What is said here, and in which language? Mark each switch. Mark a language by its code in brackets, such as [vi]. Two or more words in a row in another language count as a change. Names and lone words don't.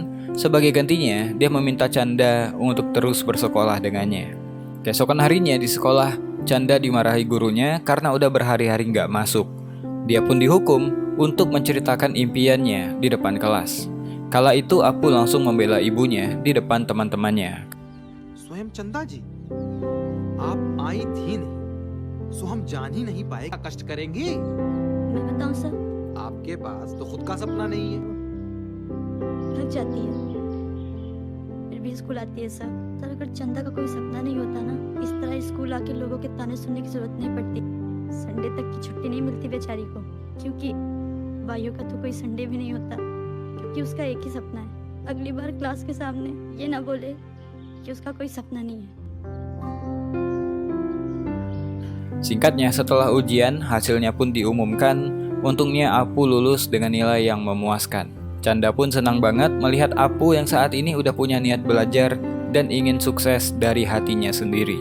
[id] Sebagai gantinya, dia meminta Chanda untuk terus bersekolah dengannya. Keesokan harinya di sekolah, Chanda dimarahi gurunya karena udah berhari-hari nggak masuk. Dia pun dihukum untuk menceritakan impiannya di depan kelas. Kala itu Apu langsung membela ibunya di depan teman-temannya. [hi] स्वयं चंदा जी, आप आई थी नहीं, सो हम जान ही नहीं पाए क्या कष्ट करेंगे। मैं बताऊं सर, आपके पास तो खुद का सपना नहीं है। थक जाती है फिर भी स्कूल आती है सर। सर अगर चंदा का कोई सपना नहीं होता ना, इस तरह स्कूल आके लोगों के ताने सुनने की जरूरत नहीं पड़ती। संडे तक की छुट्टी नहीं मिलती बेचारी को, क्योंकि भाइयों का तो कोई संडे भी नहीं होता, क्योंकि उसका एक ही सपना है। अगली बार क्लास के सामने ये ना बोले कि उसका कोई सपना नहीं है। [id] Singkatnya, setelah ujian, hasilnya pun diumumkan. Untungnya Apu lulus dengan nilai yang memuaskan. Chanda pun senang banget melihat Apu yang saat ini udah punya niat belajar dan ingin sukses dari hatinya sendiri.